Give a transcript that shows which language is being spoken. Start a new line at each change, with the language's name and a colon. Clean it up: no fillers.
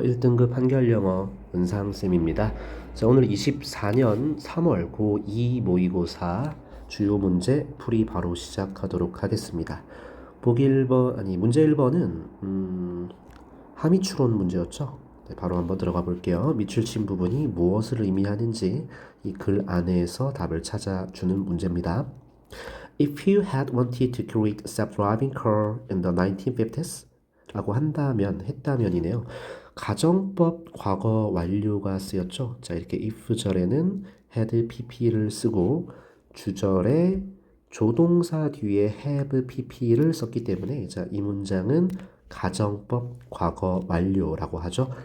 Korean: 1등급 한글영어 은상쌤입니다. 자, 오늘 24년 3월 고2 모의고사 주요 문제 풀이 바로 시작하도록 하겠습니다. 보기 1번, 문제 1번은, 함의추론 문제였죠. 네, 바로 한번 들어가 볼게요. 밑줄 친 부분이 무엇을 의미하는지 이 글 안에서 답을 찾아주는 문제입니다.
English: If you had wanted to create a self-driving car in the 1950s 라고 했다면이네요.
Korean: 가정법 과거 완료가 쓰였죠. 자, 이렇게 if절에는 had pp를 쓰고 주절에 조동사 뒤에 have pp를 썼기 때문에 자, 이 문장은 가정법 과거 완료라고 하죠.